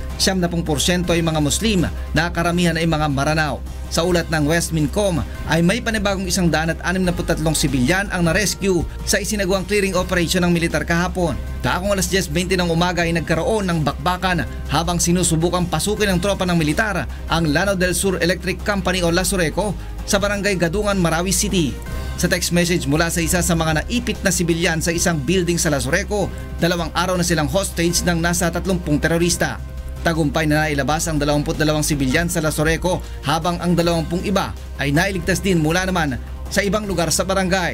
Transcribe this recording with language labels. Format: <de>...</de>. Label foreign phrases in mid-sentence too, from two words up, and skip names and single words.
<tl>70% ay mga Muslim na karamihan ay mga Maranao. Sa ulat ng Westmincom ay may panibagong 163 sibilyan ang na-rescue sa isinagawang clearing operation ng militar kahapon. Taong alas 10:20 ng umaga ay nagkaroon ng bakbakan habang sinusubukang pasukin ng tropa ng militar ang Lanao del Sur Electric Company o Lasureco sa barangay Gadungan, Marawi City. Sa text message mula sa isa sa mga naipit na sibilyan sa isang building sa Lasureco, 2 araw na silang hostage ng nasa 30 terorista. Tagumpay na nailabas ang 22 sibilyan sa Lasureco habang ang 20 iba ay nailigtas din mula naman sa ibang lugar sa barangay.</tl>